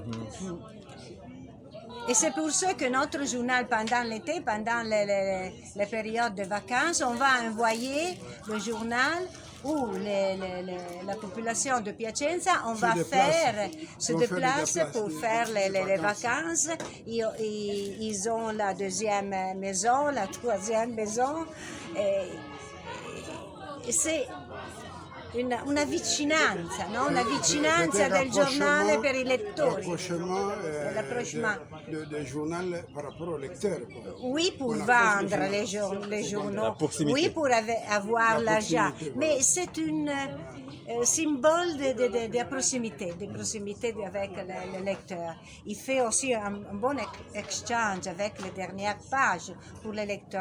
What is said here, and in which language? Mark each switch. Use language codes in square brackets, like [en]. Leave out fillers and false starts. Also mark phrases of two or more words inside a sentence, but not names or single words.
[fr] Et c'est pour ça que notre journal, pendant l'été, pendant les périodes de vacances, on va envoyer le journal où la population de Piacenza, se déplace pour faire les vacances. Ils ont la deuxième maison, la troisième maison. [it] E c'est una vicinanza, no? Una vicinanza del giornale per i lettori. [fr] L'approchement du journal par rapport aux lecteurs. Oui, pour vendre les journaux, oui, pour avoir l'argent, mais c'est une symbole de proximité avec le lecteur. Il fait aussi un bon échange avec les dernières pages pour les lecteurs.